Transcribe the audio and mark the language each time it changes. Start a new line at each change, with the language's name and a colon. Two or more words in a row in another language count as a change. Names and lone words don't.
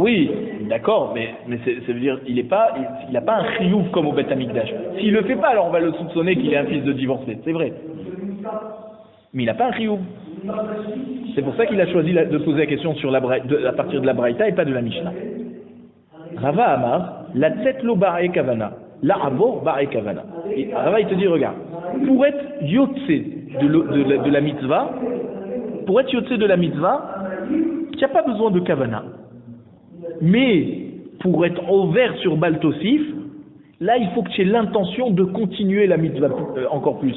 French: Oui, d'accord, mais ça veut dire il a pas un chiyuv comme au
Hebrew: בית המקדש.
French: S'il le fait pas, alors on va le soupçonner qu'il est un fils de divorcé, c'est vrai. Mais il n'a pas un chiyuv. C'est pour ça qu'il a choisi de poser la question sur à partir de la Braïta et pas de la Mishnah. Rava Amar,
Aramaic: לצאת לא בעי כוונה, לעבור בעי כוונה.
French: Et Rava il te dit regarde, pour être yotse de la mitzvah, tu n'as pas besoin de kavana. Mais pour être ouvert sur
Hebrew: בל תוסיף,
French: là il faut que tu aies l'intention de continuer la mitzvah encore plus.